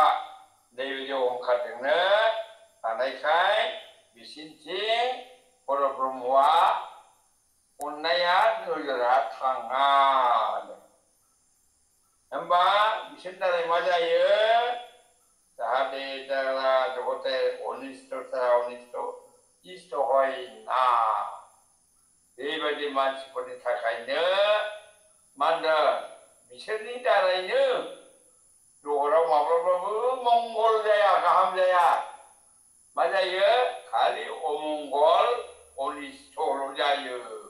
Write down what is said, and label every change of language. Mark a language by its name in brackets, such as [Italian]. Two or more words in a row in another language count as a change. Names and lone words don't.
[Bodo] नैबायदि अहंखारजोंनो थानायखाय बिसिनिथिं परब्रह्मआ अननाया नोजोरा थाङा। होमबा बिसोरनि दारै मा जायो? [Bangla] जाहाथे যারা জগতের অনিষ্ট ছাড়া অনিষ্ট ইষ্ট হয় না, [Bodo] बेबायदि मानसिफोरनि थाखायनो मा होनदों? बिसोरनि दारैनो जगताव माब्लाबाबो मंगल जाया, गाहाम जाया। मा जायो? खालि अमंगल, अनिष्टल' जायो।